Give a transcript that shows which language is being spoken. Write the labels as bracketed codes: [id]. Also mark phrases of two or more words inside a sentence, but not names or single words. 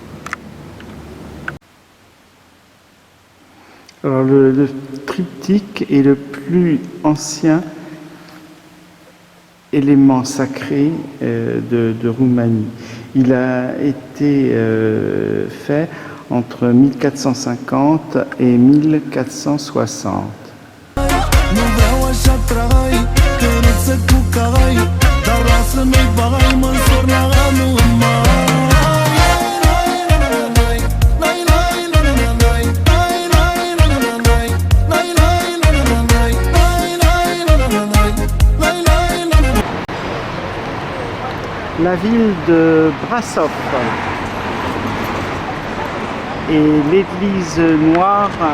[fr] Alors le triptyque est le plus ancien élément sacré de Roumanie. Il a été fait entre 1450 et 1460. [ro] Nu vreau așa trai, căruță cu cai, dar lasă-mi bai, mă însor la anul în mai. [fr] La ville de Brassov et l'église noire